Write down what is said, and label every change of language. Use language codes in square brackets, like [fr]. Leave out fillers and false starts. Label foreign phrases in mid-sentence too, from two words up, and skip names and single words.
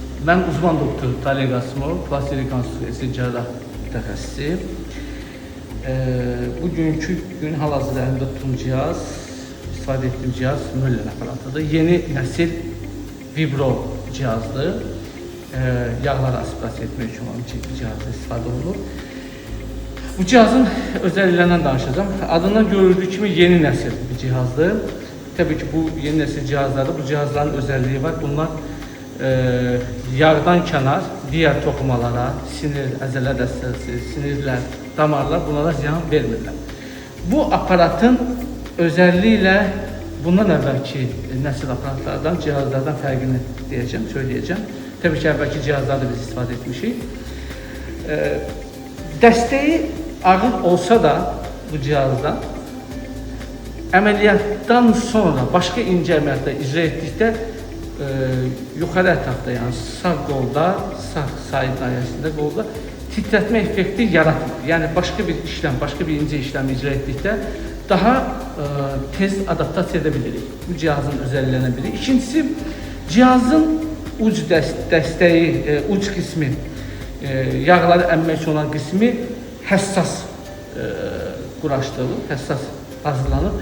[tr] Ben uzman doktor [az] Talib Qasımov, plastik rekonstruksiya cərrah mütəxəssisi. Bugünkü gün hal-hazırda əlimdə tutduğum cihaz, istifadə etdiyim cihaz Müller aparatıdır. Yeni nəsil vibro cihazdır. Yağları aspirasiya etmək üçün olan cihazda istifadə olunur. Bu cihazın özelliklerinden danışacağım. [tr] Adından görüldüğü kimi yeni nesil bir cihazdır. Tabii ki bu yeni nesil cihazlarda bu cihazların özelliği var. [az] Bunlar yağdan kenar diğer toxumalara, sinir, əzələ dəstəsi, sinirlər, damarlar bunlara ziyan vermirlər. Bu aparatın özelliğiyle bundan əvvəlki nesil aparatlardan, cihazlardan fərqini söyleyeceğim. Tabii ki əvvəlki cihazlarda biz istifadə etmişik. Dəstəyi ağır olsa da bu cihazda əməliyyatdan sonra [tr] başka ince [az] əməliyyatlar icra etdikdə yukarı ətrafda, yani sağ qolda, sağ sahil nahiyəsində qolda titrətmə effekti yaratmır. [tr] Yani başka bir işlem, başka bir ince işlem [az] icra etdikdə daha tez adaptasiya edə bilirik. Bu cihazın özelliklerinden biri. İkincisi, cihazın uc dəstəyi, uc qismi, yağları əmmək üçün olan qismi həssas quraşdırılır, həssas hazırlanır.